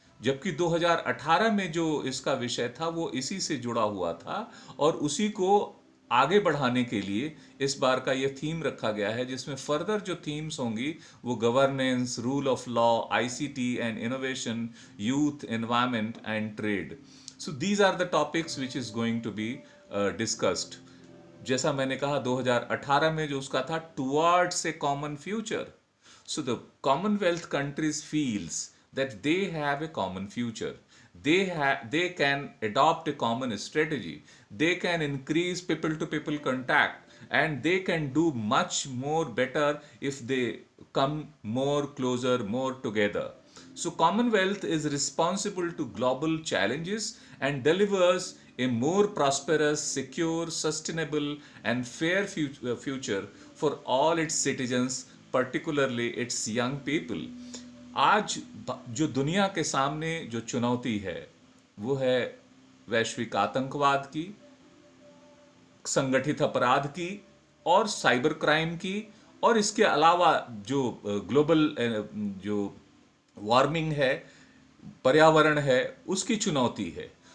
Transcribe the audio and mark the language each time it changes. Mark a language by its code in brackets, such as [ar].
[hi] जबकि 2018 में जो इसका विषय था वो इसी से जुड़ा हुआ था, और उसी को आगे बढ़ाने के लिए इस बार का ये थीम रखा गया है, जिसमें फर्दर जो थीम्स होंगी वो [en] Governance, rule of law, ICT and innovation, youth, environment and trade. So these are the topics which is going to be discussed. [hi] जैसा मैंने कहा 2018 में जो उसका था, [en] Towards a common future. So the Commonwealth countries feels that they have a common future. They can adopt a common strategy. They can increase people to people contact, and they can do much more better if they come more closer, more together. So Commonwealth is responsible to global challenges and delivers a more prosperous, secure, sustainable and fair future for all its citizens, particularly its young people. [hi] आज जो दुनिया के सामने जो चुनौती है वो है वैश्विक आतंकवाद की, संगठित अपराध की और साइबर क्राइम की, और इसके अलावा जो ग्लोबल जो वार्मिंग है, पर्यावरण है, उसकी चुनौती है।